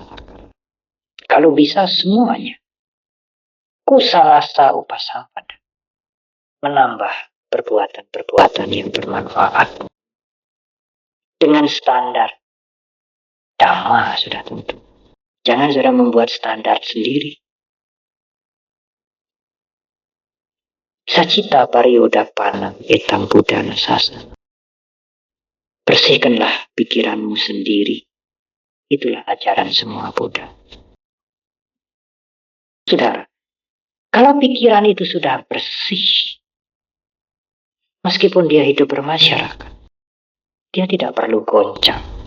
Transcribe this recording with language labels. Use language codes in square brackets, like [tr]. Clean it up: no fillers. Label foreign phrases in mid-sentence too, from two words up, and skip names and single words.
[id] Kalau bisa semuanya. [pi] Kusalasa upasampada. [id] Menambah perbuatan-perbuatan yang bermanfaat. Dengan standar Dhamma sudah tentu. Jangan sudah membuat standar sendiri. [pi] Sacita pariyodapana etam budana sasana. [id] Bersihkanlah pikiranmu sendiri. Itulah ajaran semua Buddha. Saudara, kalau pikiran itu sudah bersih, meskipun dia hidup bermasyarakat, dia tidak perlu goncang.